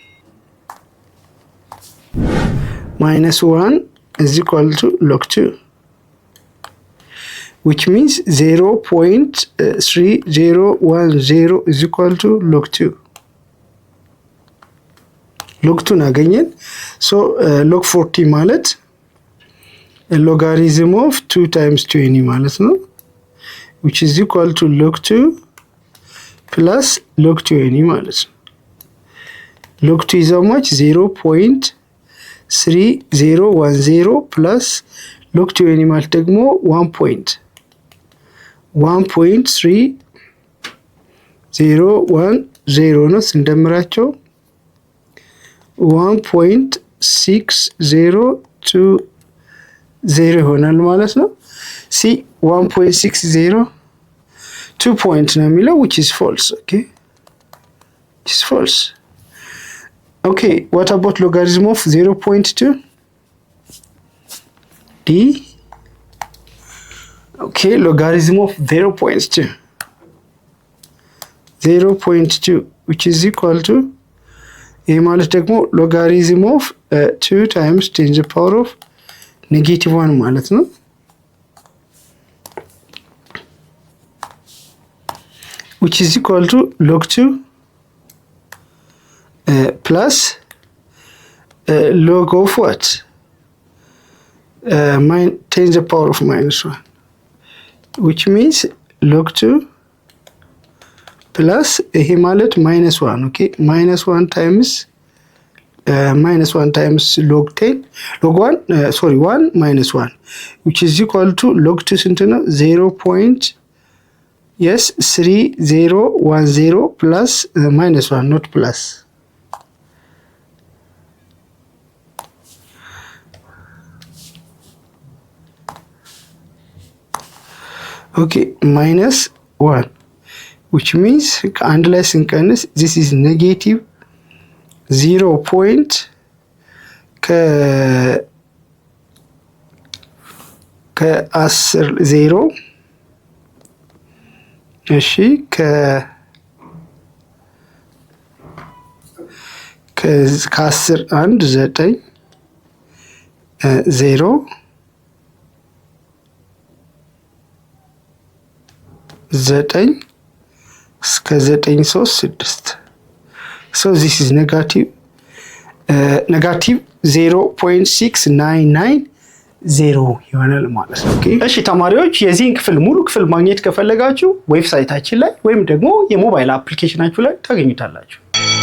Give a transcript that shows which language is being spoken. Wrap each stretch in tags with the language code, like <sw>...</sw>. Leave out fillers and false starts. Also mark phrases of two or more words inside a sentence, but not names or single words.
<en>Minus 1 is equal to log 2, which means 0.3010 is equal to log 2. log 2 እናገኘን። so log 40 ማለት logarithm of 2 times 20</en> <am>ማለት ነው,</am> <en>which is equal to log 2 plus log 20</en> <am>ማለት ነው።</am> <en>log 2 is how much?</en> <am>0.3010</am> <en>plus log</en> <am>20 ማለት ደግሞ 1.3010 ነው። ስንደምራቸው 1.6020 ይሆናል ማለት ነው። ሲ 1.60 2 point ነው የሚለው,</am> <en>which is false. Okay, which is false. Okay, what about logarithm of 0.2? D. Okay, logarithm of 0.2, 0.2, which is equal to,</en> <am>ይህ ማለት ደግሞ</am> <en>logarithm of 2 times 10 to the power of -1</en> <am>ማለት ነው።</am> <en>which is equal to log 2 plus log of what? 10 to the power of -1, which means log 2 plus</en> <am>ይሄ ማለት</am> <en>-1. okay, -1 times log 10 log 1 sorry 1 minus 1, which is equal to log 2</en> <am>ስንት ነው?</am> <en>0.3010 plus -1, not plus. okay, -1, which means</en> <am>ከአንድ ላይ ስንቀንስ</am> <en>this is negative 0.</en> <am>ከ10 0 እሺ ከ10 1 9 0 9 እስከ 936</am> <en>so this is negative</en> <am>0.6990 ይሆናል ማለት ነው። ኦኬ እሺ ተማሪዎች የዚህን ክፍል ሙሉ ክፍል ማግኘት ከፈለጋችሁ ዌብሳይታችን ላይ ወይም ደግሞ የሞባይል አፕሊኬሽናችሁ ላይ ታገኙታላችሁ።</am>